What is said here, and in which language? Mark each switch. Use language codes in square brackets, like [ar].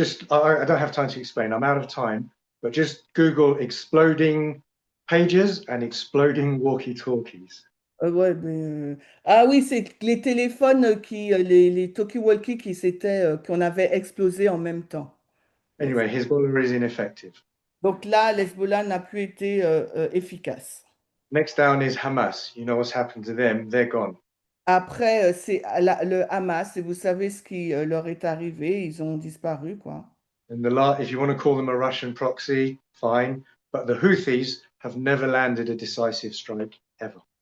[en] I don't have time to explain, I'm out of time, but just Google exploding pages and exploding walkie-talkies. [fr] Ouais, ah oui, c'est les téléphones les talkie-walkie qu'on avait explosé en même temps. [en] Yes. Anyway, Hezbollah is ineffective. [fr] Donc là, l'Hezbollah n'a plus été efficace. [en] Next down is Hamas. You know what's happened to them? They're gone. [fr] Après, c'est le Hamas, et vous savez ce qui leur est arrivé, ils ont disparu, quoi. [en] And if you want to call them a Russian proxy, fine. But the Houthis have never landed a decisive strike ever.